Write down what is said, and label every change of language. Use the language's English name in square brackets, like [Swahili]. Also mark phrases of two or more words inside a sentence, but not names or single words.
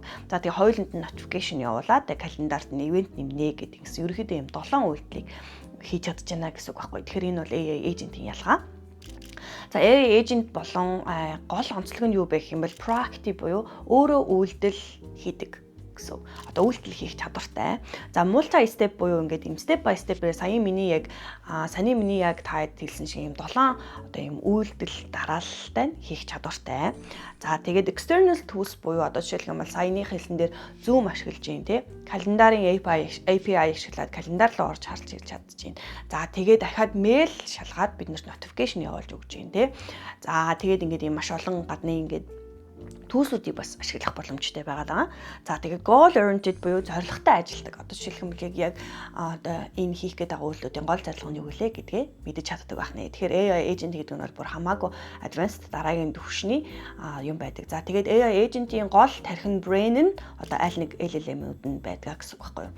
[Mongolian] За тэгээ хоёуланд нь notification явуулаад тэгээ календарт нь ивент нэмнэ гэдэг гэсэн ерөөдөө юм 7 үйлдэлийг хийж чадчихна гэсэн үг байхгүй. Тэгэхээр энэ бол [English] AI agent- [Mongolian] ийн ялгаа. За [English] AI agent [Mongolian] болон гол онцлог нь юу бэ гэх юм бол proactive буюу өөрөө үйлдэл хийдэг гэсэн. Одоо үйлдэл хийх чадвартай. За [English] multi step [Mongolian] буюу ингээд юм [English] step by step- [Mongolian] ээр саяны миний яг таад хэлсэн шиг юм 7 одоо юм үйлдэл дараалалтай хийх чадвартай. За тэгээд [English] external tools [Mongolian] буюу одоо жишээлх юм бол саяны хэлсэн дээр Zoom ашиглаж юм те. Календарын API ашиглаад календар руу орж харж чадчихээн. За тэгээд дахиад мэйл шалгаад биднэрт notification явуулж өгч юм те. За тэгээд ингээд юм маш олон гадны ингээд түүлсүүдийг бас ашиглах боломжтой байгаа. За тэгээ [English] goal oriented [Mongolian] буюу зорилготой ажилдаг. Одоо жишээлх юм бол яг одоо энэ хийх гээд байгаа үйлдэлүүдийн гол зорилго нь юу вэ гэдгээ мэдэж чаддаг байх нэ. Тэгэхээр [English] AI agent [Mongolian] гэдэг нь бол бүр хамаагүй advanced дараагийн түвшний юм байдаг. За тэгээд [English] AI agent- [Mongolian] ийн гол тархин brain нь одоо аль нэг LLM-үүд нь байдаг гэсэн үг байхгүй юу.